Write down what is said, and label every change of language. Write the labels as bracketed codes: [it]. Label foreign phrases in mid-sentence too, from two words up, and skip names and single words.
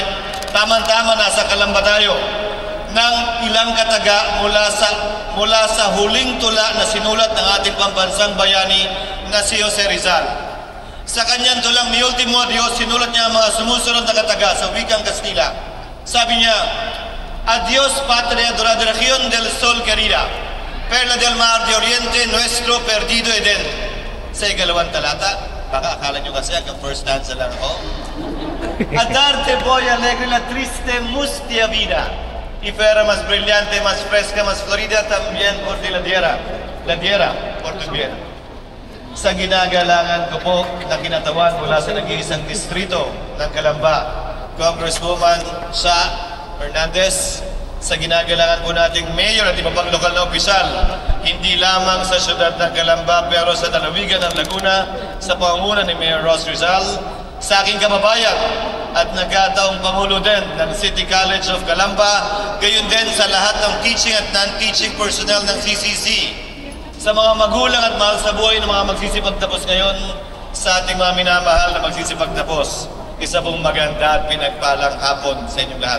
[tl] Tama-tama, nasa Kalamba tayo ng ilang kataga mula sa huling tula na sinulat ng ating pambansang bayani na si Jose Rizal. Sa kanyang tulang Mi Ultimo Adios, sinulat niya ang mga sumusunod na kataga sa wikang Kastila. Sabi niya, [es] Adios patria de la región del sol querida, perla del mar de oriente, nuestro perdido Eden. [tl] Sa ikalawang talata, baka akala nyo kasi ang [en] first stanza [tl] lang ako. [es] A darte voy alegre la triste mustia vida, y fuera más brillante, más fresca, más florida también por ti la diera por tu bien. [tl] Sa ginagalangan ko po na kinatawan mula sa nag-iisang distrito ng Kalamba, Congresswoman Sa Hernandez, sa ginagalangan po nating mayor at iba pang lokal na opisyal, hindi lamang sa syudad ng Kalamba pero sa lalawigan ng Laguna, sa pangunguna ni Mayor Ross Rizal, sa aking kababayan at nagkataong pangulo din ng City College of Calamba, gayon din sa lahat ng teaching at [en] non-teaching personnel [tl] ng CCC, sa mga magulang at mahal sa buhay ng mga magsisipagtapos ngayon, sa ating mga minamahal na magsisipagtapos, isa pong maganda at pinagpalang hapon sa inyong lahat.